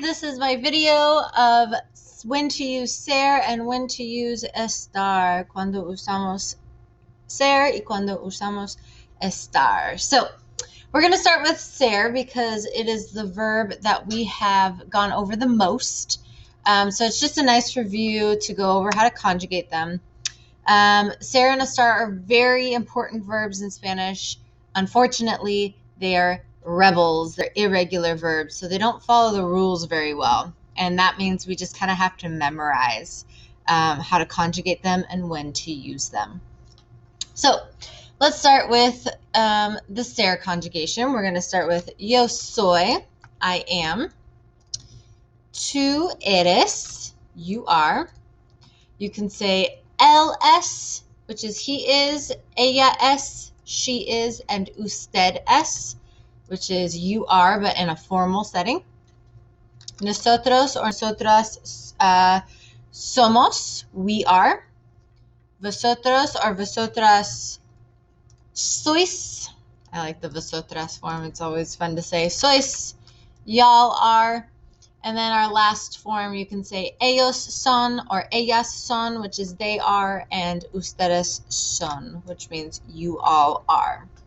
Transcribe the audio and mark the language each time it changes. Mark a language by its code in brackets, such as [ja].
[en] This is my video of when to use ser and when to use estar. [es] Cuando usamos ser y cuando usamos estar. [en] So, we're going to start with ser because it is the verb that we have gone over the most. So it's just a nice review to go over how to conjugate them. Ser and estar are very important verbs in Spanish. Unfortunately, they are rebels. They're irregular verbs, so they don't follow the rules very well. And that means we just kind of have to memorize how to conjugate them and when to use them. So let's start with the ser conjugation. We're going to start with [es] yo soy, [en] I am. [es] Tú eres, [en] you are. You can say [es] él es, [en] which is he is, [es] ella es, [en] she is, and [es] usted es, [en] which is you are, but in a formal setting. Nosotros or [es] nosotras somos, [en] we are. [es] Vosotros or vosotras sois. [en] I like the vosotras form. It's always fun to say. Sois, y'all are. And then our last form, you can say [es] ellos son [en] or [es] ellas son, [en] which is they are, and [es] ustedes son, [en] which means you all are.